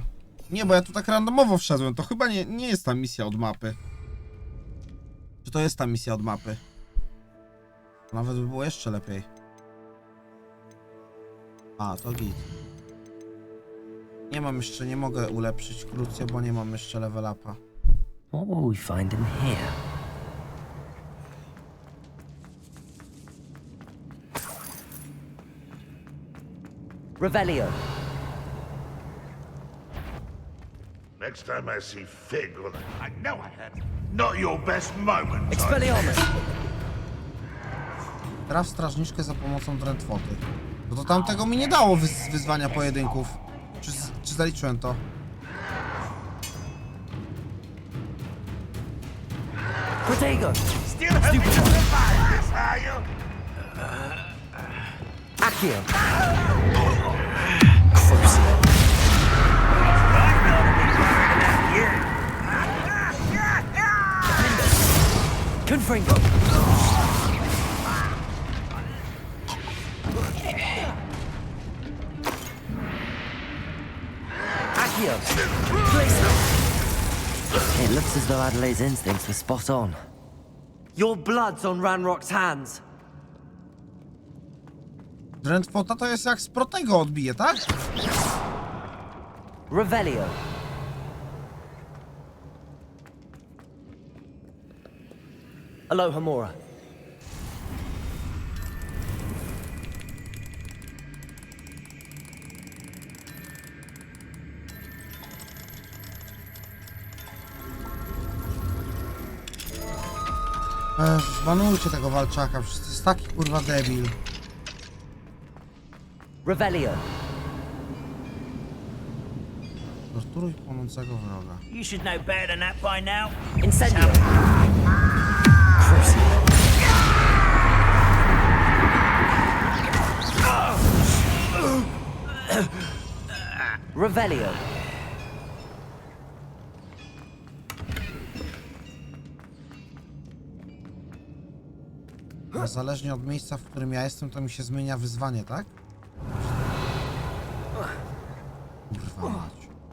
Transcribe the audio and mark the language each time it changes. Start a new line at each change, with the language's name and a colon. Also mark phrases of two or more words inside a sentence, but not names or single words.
Polish: Nie, bo ja tu tak randomowo wszedłem. To chyba nie jest ta misja od mapy. Czy to jest ta misja od mapy? Nawet by było jeszcze lepiej. A, to git. Nie mam jeszcze, nie mogę ulepszyć krótce, bo nie mam jeszcze level upa.
English: What will we find in here?
Polish: Revelio.
English: Next time I see Fig, I know I had not your best moment.
Polish: Expelliarmus. Traf strażniczkę za pomocą drętwoty. Bo to tamtego mi nie dało wyzwania pojedynków. Czy zaliczyłem to? Protego.
English: Still hoping to survive this, are you?
Polish: Accio. Confringo. Accio.
English: It looks as though Adelaide's instincts were spot on. Your blood's on Ranrock's hands.
Polish: Drętwota to jest jak z Protego odbije, tak? Revelio. Aloha Mora. Zbanujcie tego walczaka, przecież to jest taki kurwa debil. Revelio. Torturuj płonącego wroga.
English: You should know better than that by now.
Polish: Incendio. Revelio. A zależnie od miejsca, w którym ja jestem, to mi się zmienia wyzwanie, tak? Kurwa mać.